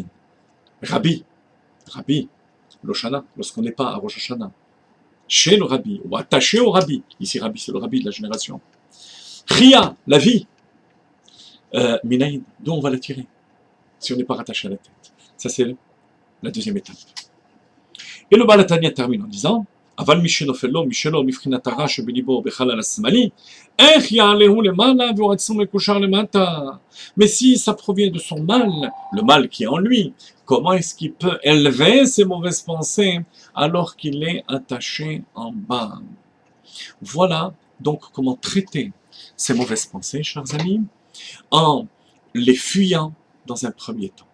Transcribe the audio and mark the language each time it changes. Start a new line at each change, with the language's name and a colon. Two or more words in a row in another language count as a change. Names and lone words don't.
French: Rabbi, Loshana, lorsqu'on n'est pas à Rosh Hashanah, chez le Rabbi, ou attaché au Rabbi. Ici, Rabbi, c'est le Rabbi de la génération. Chia, la vie. Minaïn, d'où on va la tirer si on n'est pas rattaché à la tête. Ça, c'est la deuxième étape. Et le Baal HaTanya termine en disant,
Hebrew: אבל מי שנופל לו משלו מבחינת הרע שבליבו בחלל השמאלי, איך יעלהו למעלה והוא עצום מקושר למטה?
French: Mais si ça provient de son mal, le mal qui est en lui, comment est-ce qu'il peut élever ses mauvaises pensées alors qu'il est attaché en bas? Voilà donc comment traiter ces mauvaises pensées, chers amis, en les fuyant dans un premier temps.